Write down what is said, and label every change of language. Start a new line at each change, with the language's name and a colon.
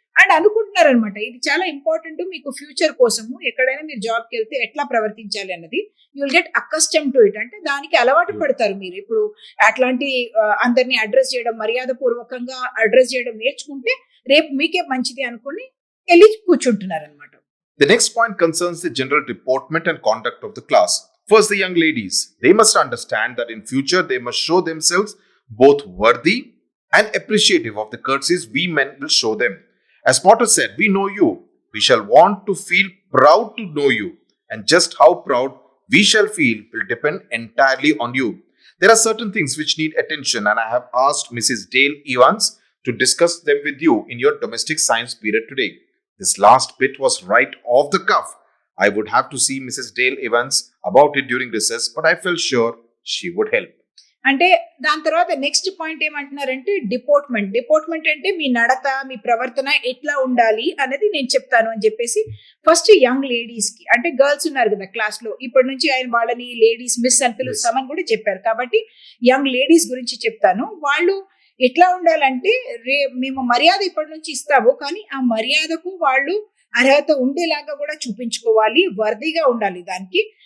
Telugu: And అనుకుంటున్నారు అనమాట ఇది చాలా ఇంపార్టెంట్ మీకు ఫ్యూచర్ కోసము, ఎక్కడైనా మీరు జాబ్కి వెళ్తే ఎట్లా ప్రవర్తించాలి అన్నది
English: You will get accustom to it.
Telugu: అంటే దానికి అలవాటు పడతారు మీరు. ఇప్పుడు అట్లాంటి అందరినీ అడ్రస్ చేయడం, మర్యాద పూర్వకంగా అడ్రస్ చేయడం నేర్చుకుంటే రేపు మీకే మంచిది అనుకుని వెళ్ళి కూర్చుంటున్నారు అనమాట.
English: The next point concerns the general deportment and conduct of the class. First, the young ladies. They must understand that in future they must show themselves both worthy and appreciative of the courtesies we men will show them. As Potter said, we know you. We shall want to feel proud to know you. And just how proud we shall feel will depend entirely on you. There are certain things which need attention, and I have asked Mrs. Dale Evans to discuss them with you in your domestic science period today. This last bit was right off the cuff. I would have to see Mrs. Dale Evans about it during recess, but I felt sure she would help.
Telugu: అంటే దాని తర్వాత next point ఏమంటున్నారంటే డిపోర్ట్మెంట్ అంటే మీ నడత, మీ ప్రవర్తన ఎట్లా ఉండాలి అనేది నేను చెప్తాను అని చెప్పేసి ఫస్ట్ యంగ్ లేడీస్ కి, అంటే గర్ల్స్ ఉన్నారు కదా క్లాస్ లో, ఇప్పటి నుంచి ఆయన వాళ్ళని లేడీస్ మిస్ అని పిలుస్తామని కూడా చెప్పారు. కాబట్టి యంగ్ లేడీస్ గురించి చెప్తాను. వాళ్ళు ఎట్లా ఉండాలంటే మేము మర్యాద ఇప్పటి నుంచి ఇస్తాము, కానీ ఆ మర్యాదకు వాళ్ళు అర్హత ఉండేలాగా కూడా చూపించుకోవాలి, వర్దిగా ఉండాలి దానికి.